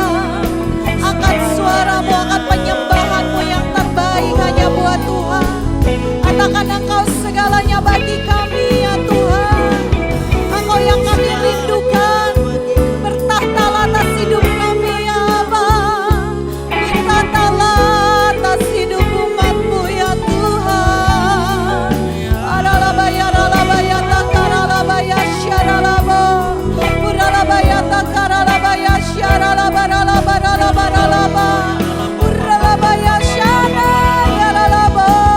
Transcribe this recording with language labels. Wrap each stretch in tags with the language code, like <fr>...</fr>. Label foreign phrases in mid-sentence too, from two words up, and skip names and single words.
<id>Angkat suaramu, angkat penyembahanmu yang terbaik hanya buat Tuhan. Katakan Engkau segalanya bagi kami ya Tuhan. Engkau yang kami rindukan. Bertahtalah atas hidup kami ya Bapa. Bertahtalah atas hidup umat-Mu ya Tuhan. Aralabaya, aralabaya, takaralabaya, syaralabo. Uralabaya, takaralabaya, syaralabaralabaralabaralaba. Uralabaya, syana, yaralabo.</id>